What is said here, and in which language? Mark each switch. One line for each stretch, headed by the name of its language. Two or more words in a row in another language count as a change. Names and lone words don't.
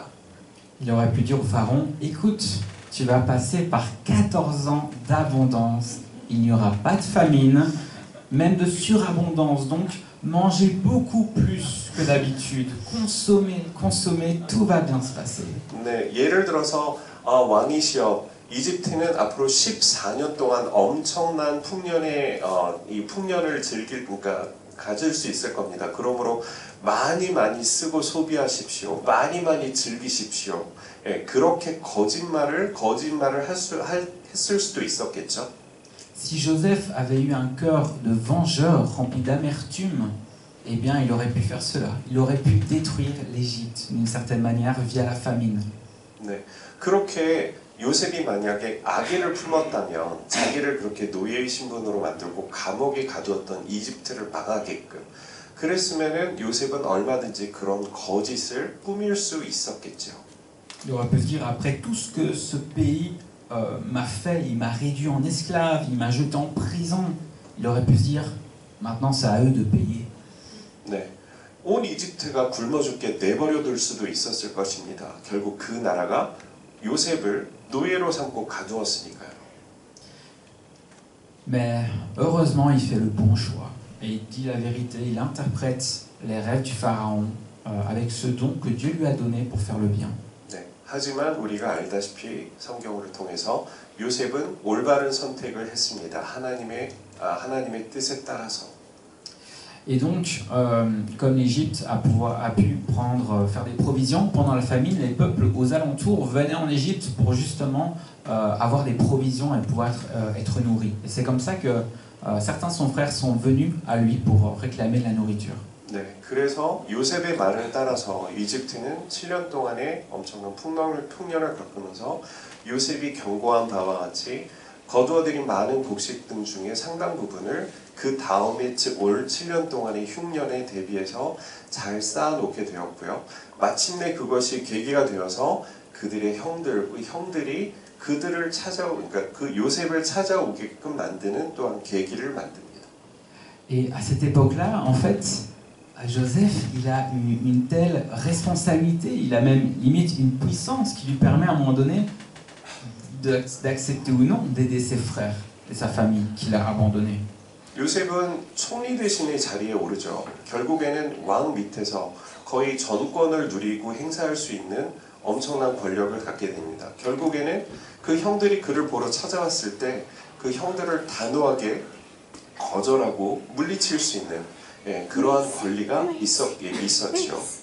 French: Il aurait pu dire au pharaon, écoute, tu vas passer par 14 ans d'abondance, il n'y aura pas de famine, même de surabondance, donc mangez beaucoup plus que d'habitude, consommez, tout va bien se passer.
Korean: 네, 예를 들어서 왕이시여 이집트는 앞으로 14년 동안 엄청난 풍년의 이 풍년을 그러니까 가질 수 있을 겁니다. 그러므로 많이 쓰고 소비하십시오. 많이 즐기십시오. 예, 그렇게 거짓말을 했을 수도 있었겠죠.
French: Si Joseph avait eu un cœur de vengeur rempli d'amertume, eh bien il aurait pu faire cela. Il aurait pu détruire l'Égypte d'une certaine manière via la famine.
Korean: 네, 그렇게 요셉이 만약에 악의를 품었다면 자기를 그렇게 노예의 신분으로 만들고 감옥에 가두었던 이집트를 망하게끔 그랬으면은 요셉은 얼마든지 그런 거짓을 꾸밀 수 있었겠죠.
French: Il aurait pu se dire, après tout ce que ce pays m'a fait, il m'a réduit en esclave, il m'a jeté en prison, il aurait pu se dire, maintenant c'est à eux de payer.
Korean: 네, 온 이집트가 굶어 죽게 내버려둘 수도 있었을 것입니다. 결국 그 나라가 요셉을 노예로 삼고 가두었으니까요.
French: Mais heureusement, il fait le bon choix. Et il dit la vérité, il interprète les rêves du pharaon avec ce don que Dieu lui a donné pour faire le bien.
Korean: 네, 하지만 우리가 알다시피 성경을 통해서 요셉은 올바른 선택을 했습니다. 하나님의 뜻에 따라서.
French: Et donc, comme l'Égypte a pu faire des provisions pendant la famine, les peuples aux alentours venaient en Égypte pour justement avoir des provisions et pouvoir être nourris. Et c'est comme ça que certains de son frères sont venus à lui pour réclamer de la nourriture.
Korean: 네, 그래서 요셉의 말을 따라서 이집트는 7년 동안에 엄청난 풍년을 겪으면서 요셉이 경고한 바와 같이 거두어들인 많은 곡식 등 중에 상당 부분을 그 다음에 올 7년 동안의 흉년에 대비해서 잘 쌓아놓게 되었고요. 마침내 그것이 계기가 되어서 그들의 형들이 그러니까 그 요셉을 찾아오게끔 만드는 또한 계기를 만듭니다.
French: Et à cette époque-là, en fait, Joseph, il a une telle responsabilité, il a même limite une puissance qui lui permet à un moment donné d'accepter ou non d'aider ses frères et sa famille qu'il a abandonnés.
Korean: 요셉은 총리 대신의 자리에 오르죠. 결국에는 왕 밑에서 거의 전권을 누리고 행사할 수 있는 엄청난 권력을 갖게 됩니다. 결국에는 그 형들이 그를 보러 찾아왔을 때 그 형들을 단호하게 거절하고 물리칠 수 있는 그러한 권리가 있었죠.